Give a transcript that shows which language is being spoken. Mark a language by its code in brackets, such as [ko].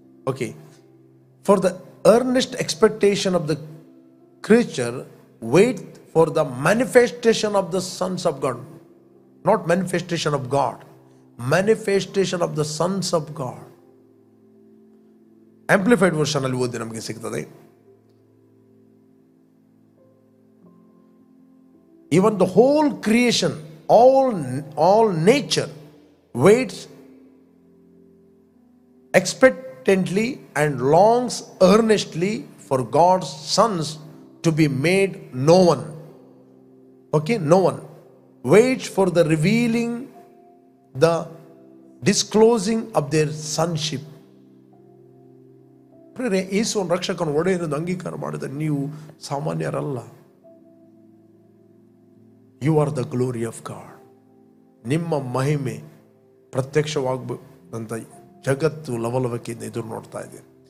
[en] Okay for the earnest expectation of the creature wait for the manifestation of the sons of God. Not manifestation of God, manifestation of the sons of God. [kn] Amplified version ಅಲ್ಲಿ ಓದಿ ನಮಗೆ ಸಿಗ್ತದೆ. [en] Even the whole creation, all nature waits expectantly and longs earnestly for God's sons to be made known. Okay, no one waits for the revealing, the disclosing of their sonship. [kn] ಪ್ರಿಯರೇ, ಯೇಸುವನ್ನು ರಕ್ಷಕನ ಒಡೆಯನೆಂದು ಅಂಗೀಕಾರ ಮಾಡಿದ ನೀವು ಸಾಮಾನ್ಯರಲ್ಲ. [en] You are the glory of God. [kn] ನಿಮ್ಮ ಮಹಿಮೆ ಪ್ರತ್ಯಕ್ಷವಾಗಬೇಕಂತ ಜಗತ್ತು ಲವಲವಿಕೆಯಿಂದ ಎದುರು ನೋಡ್ತಾ ಇದೆ.